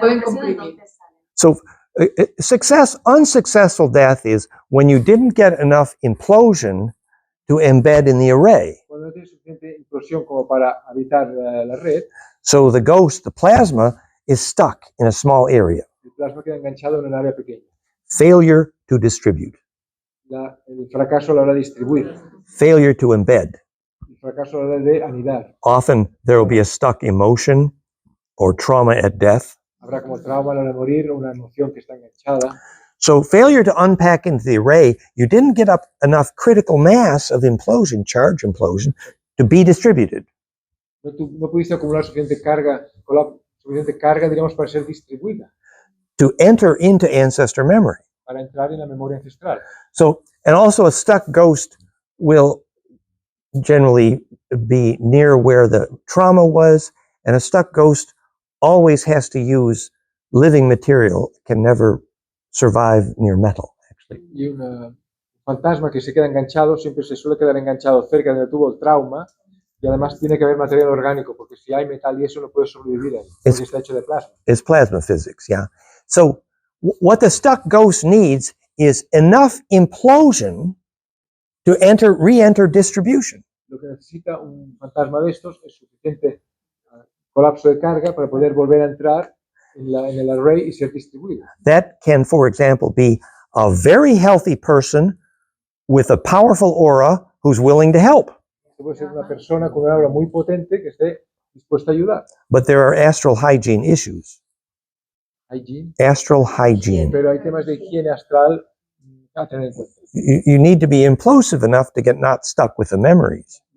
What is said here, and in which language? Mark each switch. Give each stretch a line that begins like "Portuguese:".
Spanish: pueden compresión, comprimir. entonces salen.
English: So, unsuccessful death is when you didn't get enough implosion to embed in the array.
Spanish: Cuando no tiene suficiente implosión como para habitar la red,
English: So the ghost, the plasma, is stuck in a small area.
Spanish: el plasma queda enganchado en un área pequeña.
English: Failure to distribute.
Spanish: El fracaso a la hora de distribuir.
English: Failure to embed.
Spanish: El fracaso a la hora de anidar.
English: Often there will be a stuck emotion or trauma at death.
Spanish: Habrá como trauma a la hora de morir, una emoción que está enganchada.
English: So failure to unpack into the array, you didn't get up enough critical mass of implosion, charge implosion, to be distributed.
Spanish: No pudiste acumular suficiente carga, diríamos, para ser distribuida,
English: To enter into ancestor memory.
Spanish: para entrar en la memoria ancestral.
English: So, and also a stuck ghost will generally be near where the trauma was, and a stuck ghost always has to use living material, can never survive near metal, actually.
Spanish: Y un fantasma que se queda enganchado siempre se suele quedar enganchado cerca de donde tuvo el trauma, y además tiene que haber material orgánico, porque si hay metal y eso no puede sobrevivir ahí, porque está hecho de plasma.
English: It's plasma physics, yeah. So what the stuck ghost needs is enough implosion to re-enter distribution.
Spanish: Lo que necesita un fantasma de estos es suficiente colapso de carga para poder volver a entrar en el array y ser distribuido.
English: That can, for example, be a very healthy person with a powerful aura who's willing to help.
Spanish: Puede ser una persona con una aura muy potente que esté dispuesta a ayudar.
English: But there are astral hygiene issues. Hygiene. Astral hygiene.
Spanish: Pero hay temas de higiene astral a tener en cuenta.
English: You need to be implosive enough to get not stuck with the memories.